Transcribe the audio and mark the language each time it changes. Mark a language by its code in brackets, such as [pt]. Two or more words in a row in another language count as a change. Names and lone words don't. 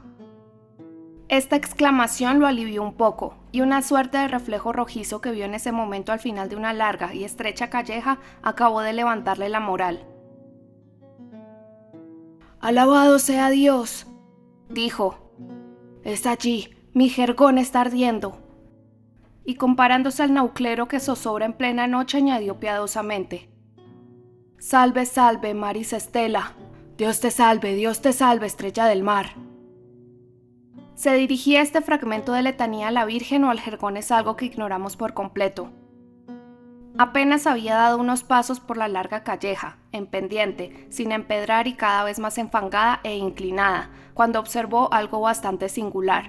[es] Esta exclamación lo alivió un poco, y una suerte de reflejo rojizo que vio en ese momento al final de una larga y estrecha calleja acabó de levantarle la moral. «Alabado sea Dios», dijo. «Es allí, mi jergón está ardiendo». Y comparándose al nauclero que zozobra en plena noche, añadió piadosamente: [la] «Salve, salve, Maris Estela. [es] Dios te salve, estrella del mar». ¿Se dirigía este fragmento de letanía a la Virgen o al jergón es algo que ignoramos por completo? Apenas había dado unos pasos por la larga calleja, en pendiente, sin empedrar y cada vez más enfangada e inclinada, cuando observó algo bastante singular.